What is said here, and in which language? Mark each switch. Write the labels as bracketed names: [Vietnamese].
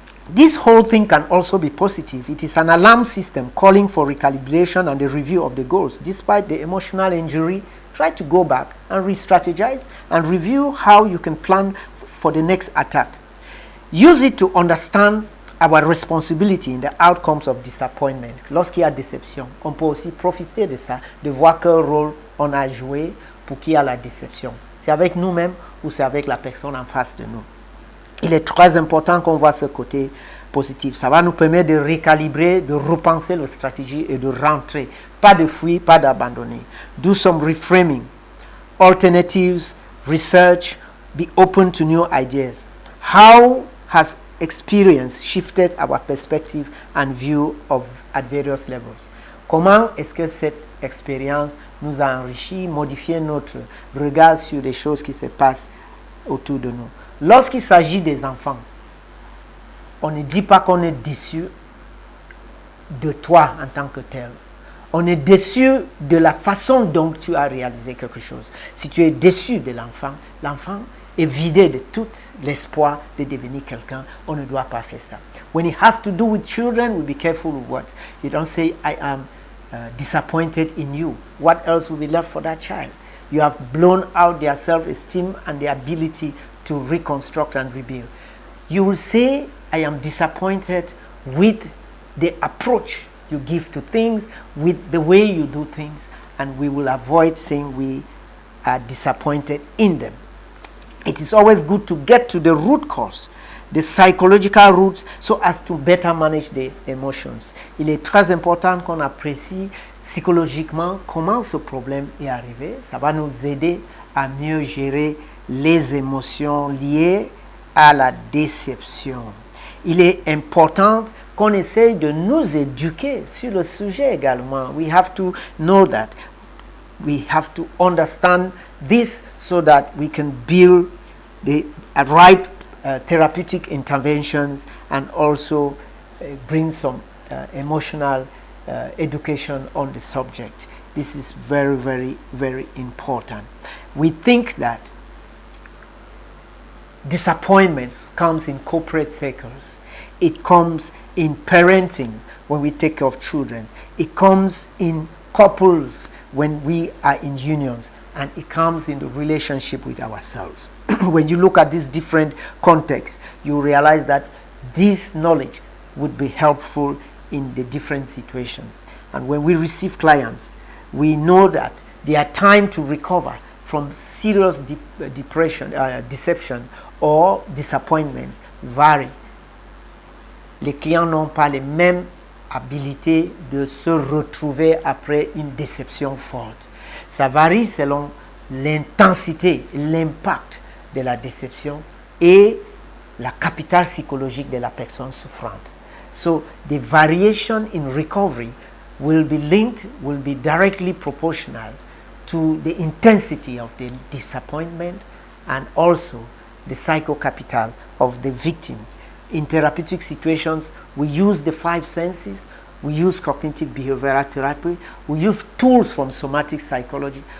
[English] This whole thing can also be positive. It is an alarm system calling for recalibration and the review of the goals. Despite the emotional injury, try to go back and re-strategize and review how you can plan for the next attack. Use it to understand our responsibility in the outcomes of disappointment. [French] Lorsqu'il y a déception, on peut aussi profiter de ça, de voir quel rôle on a joué pour qu'il y ait la déception. C'est avec nous-mêmes ou c'est avec la personne en face de nous. Il est très important qu'on voit ce côté positif. Ça va nous permettre de recalibrer, de repenser la stratégie et de rentrer. Pas de fuir, pas d'abandonner. [English] Do some reframing, alternatives, research, be open to new ideas. How has experience shifted our perspective and view of at various levels? [French] Comment est-ce que cette expérience nous a enrichi, modifié notre regard sur les choses qui se passent autour de nous? Lorsqu'il s'agit des enfants, on ne dit pas qu'on est déçu de toi en tant que tel. On est déçu de la façon dont tu as réalisé quelque chose. Si tu es déçu de l'enfant, l'enfant est vidé de tout l'espoir de devenir quelqu'un. On ne doit pas faire ça. [English] When it has to do with children, we be careful with words. You don't say, I am disappointed in you. What else will be left for that child? You have blown out their self-esteem and their ability to reconstruct and rebuild. You will say, I am disappointed with the approach you give to things, with the way you do things, and we will avoid saying we are disappointed in them. It is always good to get to the root cause the psychological roots so as to better manage the emotions. [French] Il est très important qu'on apprécie psychologiquement comment ce problème est arrivé. Ça va nous aider à mieux gérer les émotions liées à la déception. Il est important qu'on essaye de nous éduquer sur le sujet également. [English] We have to know that. We have to understand this so that we can build the right therapeutic interventions and also bring some emotional education on the subject. This is very, very, very important. We think that disappointment comes in corporate circles. It comes in parenting when we take care of children. It comes in couples when we are in unions. And it comes in the relationship with ourselves. When you look at these different contexts, you realize that this knowledge would be helpful in the different situations. And when we receive clients, we know that their time to recover from serious deception or disappointment vary. [French] Les clients n'ont pas les mêmes habilités de se retrouver après une déception forte. Ça varie selon l'intensité, l'impact de la déception et la capitale psychologique de la personne souffrante. [English] So the variation in recovery will be linked, will be directly proportional to the intensity of the disappointment and also the psychocapital of the victim. In therapeutic situations, we use the 5 senses, we use cognitive behavioral therapy, we use tools from somatic psychology.